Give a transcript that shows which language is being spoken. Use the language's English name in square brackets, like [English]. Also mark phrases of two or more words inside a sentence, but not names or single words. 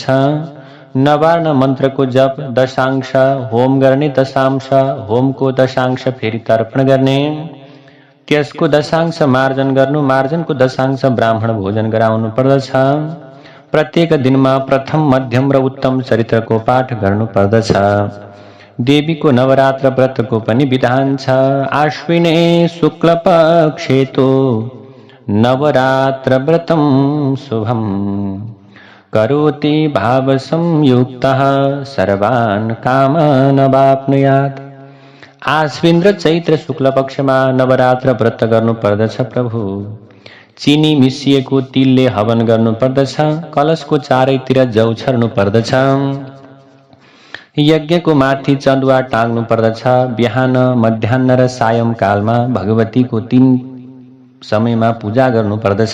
[Nepali] नवार्ण मन्त्रको जप, दशांश होम गर्ने, दशांश होमको दशांश फेरि तर्पण गर्ने, त्यसको दशांश मार्जन गर्नु, मार्जनको दशांश ब्राह्मण भोजन गराउनु पर्दछ। प्रत्येक दिनमा प्रथम, मध्यम र उत्तम चरित्रको पाठ गर्नु पर्दछ। देवीको नवरात्र व्रतको पनि विधान छ। [Sanskrit] आश्विने शुक्ल पक्षेतो नवरात्र व्रतम शुभम करोति भाव संयुक्तः सर्वान् कामान् अवाप्नुयात्। [Nepali] आश्विन र चैत्र शुक्ल पक्षमा नवरात्र व्रत गर्नु पर्दछ प्रभु। चिनी मिसिएको तिलले हवन गर्नु पर्दछ। कलशको चारैतिर जौ छर्नु पर्दछ। यज्ञको माथि चन्दुवा टाङ्नु पर्दछ। बिहान, मध्याह्न र सायंकालमा भगवतीको 3 समयमा पूजा गर्नु पर्दछ।